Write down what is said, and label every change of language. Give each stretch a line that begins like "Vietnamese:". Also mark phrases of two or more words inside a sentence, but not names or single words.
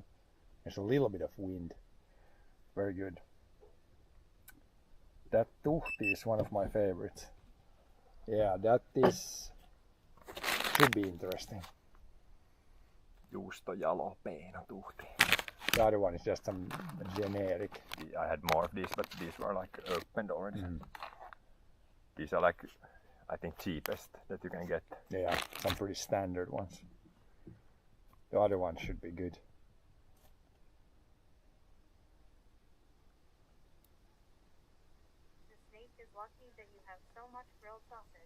English: There's a little bit of wind. Very good. That tuhti is one of my favorites. Yeah, that should be interesting.
Finnish: Juusto jalapeno tuhti.
English: The other one is just some generic. I had more of these, but these were like opened already. These are like, I think, cheapest that you can get. Yeah, some pretty standard ones. The other one should be good. The snake is lucky that you have so much grilled sausage.